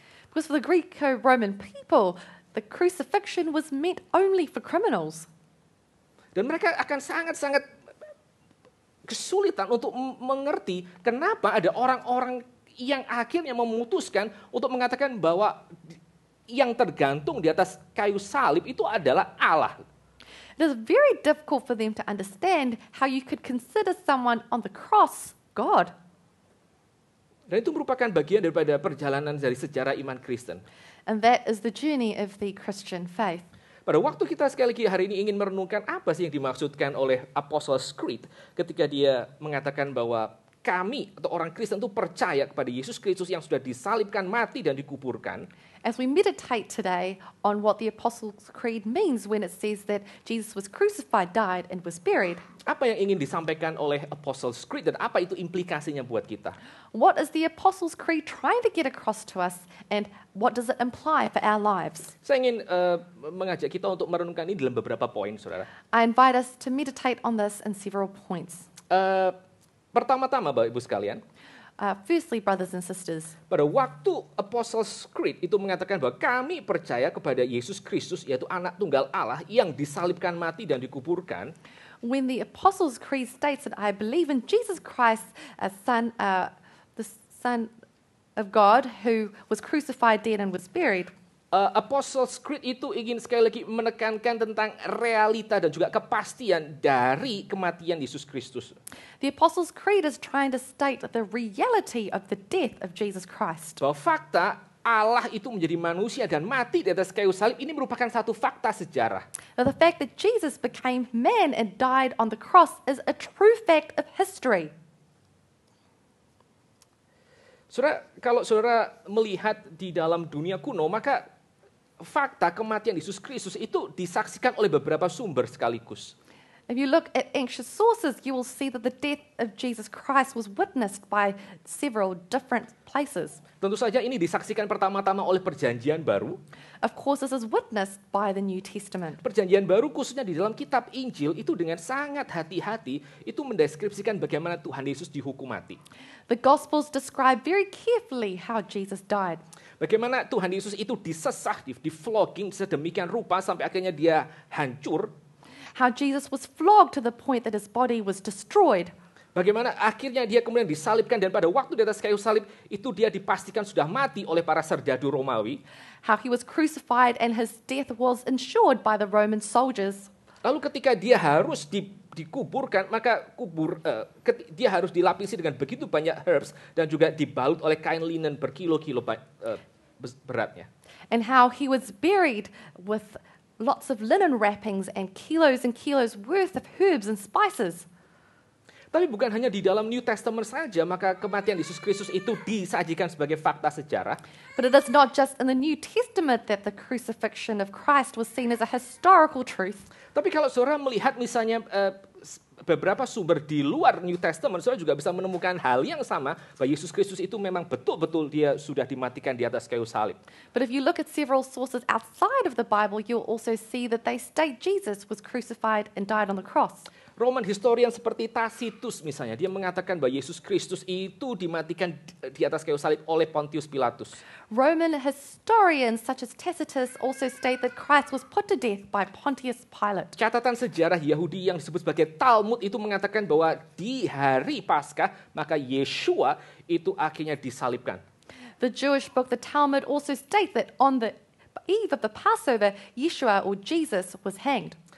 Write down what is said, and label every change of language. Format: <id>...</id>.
<en>Because for the Greco-Roman people, the crucifixion was meant only for criminals.</en> <id>Dan mereka akan sangat-sangat kesulitan untuk mengerti kenapa ada orang-orang yang akhirnya memutuskan untuk mengatakan bahwa yang tergantung di atas kayu salib itu adalah Allah.</id> <en>It is very difficult for them to understand how you could consider someone on the cross God.</en> <id>Dan itu merupakan bagian daripada perjalanan dari sejarah iman Kristen.</id> <en>And that is the journey of the Christian faith.</en> <id>Pada waktu kita sekali lagi hari ini ingin merenungkan apa sih yang dimaksudkan oleh Apostles' Creed ketika dia mengatakan bahwa kami atau orang Kristen itu percaya kepada Yesus Kristus yang sudah disalibkan, mati dan dikuburkan.</id> <en>As we meditate today on what the Apostles' Creed means when it says that Jesus was crucified, died, and was buried,</en> <id>Apa yang ingin disampaikan oleh Apostles' Creed dan apa itu implikasinya buat kita?</id> <en>what is the Apostles' Creed trying to get across to us, and what does it imply for our lives?</en> <id>Saya ingin mengajak kita untuk merenungkan ini dalam beberapa poin, saudara.</id> <en>I invite us to meditate on this in several points.</en> <id>Pertama-tama, Bapak Ibu sekalian,</id> <en>Firstly, brothers and sisters,</en> <id>pada waktu Apostles' Creed itu mengatakan bahwa kami percaya kepada Yesus Kristus, yaitu anak tunggal Allah yang disalibkan, mati dan dikuburkan,</id> <en>when the Apostles' Creed states that I believe in Jesus Christ, the Son of God, who was crucified, dead, and was buried,</en> <id>Apostles' Creed itu ingin sekali lagi menekankan tentang realita dan juga kepastian dari kematian Yesus Kristus.</id> <en>the Apostles' Creed is trying to state the reality of the death of Jesus Christ.</en> <id>Bahwa fakta Allah itu menjadi manusia dan mati di atas kayu salib ini merupakan satu fakta sejarah.</id> <en>Now, the fact that Jesus became man and died on the cross is a true fact of history.</en> <id>Saudara, kalau saudara melihat di dalam dunia kuno, maka fakta kematian Yesus Kristus itu disaksikan oleh beberapa sumber sekaligus.</id> <en>If you look at ancient sources, you will see that the death of Jesus Christ was witnessed by several different places.</en> <id>Tentu saja ini disaksikan pertama-tama oleh Perjanjian Baru.</id> <en>Of course, this is witnessed by the New Testament.</en> <id>Perjanjian Baru khususnya di dalam kitab Injil itu dengan sangat hati-hati itu mendeskripsikan bagaimana Tuhan Yesus dihukum mati.</id> <en>The Gospels describe very carefully how Jesus died.</en> <id>Bagaimana Tuhan Yesus itu disesah, di-flogging sedemikian rupa sampai akhirnya dia hancur.</id> <en>How Jesus was flogged to the point that his body was destroyed.</en> <id>Bagaimana akhirnya dia kemudian disalibkan dan pada waktu di atas kayu salib itu dia dipastikan sudah mati oleh para serdadu Romawi.</id> <en>How he was crucified and his death was ensured by the Roman soldiers.</en> <id>Lalu ketika dia harus dikuburkan, maka dia harus dilapisi dengan begitu banyak herbs dan juga dibalut oleh kain linen berkilo-kilo beratnya.</id> <en>And how he was buried with lots of linen wrappings and kilos worth of herbs and spices.</en> <id>Tapi bukan hanya di dalam New Testament saja, maka kematian Yesus Kristus itu disajikan sebagai fakta sejarah.</id> <en>But it is not just in the New Testament that the crucifixion of Christ was seen as a historical truth.</en> <id>Tapi kalau saudara melihat misalnya beberapa sumber di luar New Testament, saudara juga bisa menemukan hal yang sama, bahwa Yesus Kristus itu memang betul-betul dia sudah dimatikan di atas kayu salib.</id> <en>But if you look at several sources outside of the Bible, you'll also see that they state Jesus was crucified and died on the cross. Roman historian</en> <id>seperti Tacitus misalnya, dia mengatakan bahwa Yesus Kristus itu dimatikan di atas kayu salib oleh Pontius Pilatus.</id> <en>Roman historians such as Tacitus also state that Christ was put to death by Pontius Pilate.</en> <id>Catatan sejarah Yahudi yang disebut sebagai Talmud itu mengatakan bahwa di hari Paskah, maka Yeshua itu akhirnya disalibkan.</id> <en>The Jewish book, the Talmud, also state that on the eve of the Passover, Yeshua or Jesus was hanged.</en>